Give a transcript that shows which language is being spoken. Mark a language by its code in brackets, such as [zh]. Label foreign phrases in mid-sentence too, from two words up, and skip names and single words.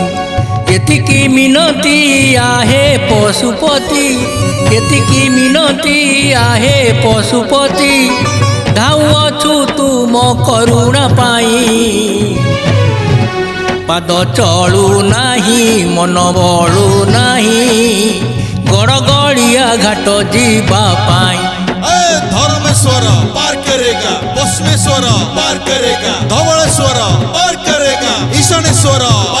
[or] ଏତିକି ମିନତି ଆହେ ପଶୁପତି, ଏତିକି ମିନତି ଆହେ ପଶୁପତି ଧାଉଅଛୁ ତୁମ କରୁଣା ପାଇଁ। ପାଦ ଚଳୁ ନାହିଁ ମନ ବଳୁ ନାହିଁ ଗଡ଼ଗଡ଼ିଆ ଘାଟ ଯିବା ପାଇଁ। [hi] ए धर्मेश्वर पार करेगा, बसवेश्वर पार करेगा, धवलेश्वर पार करेगा, ईशानेश्वर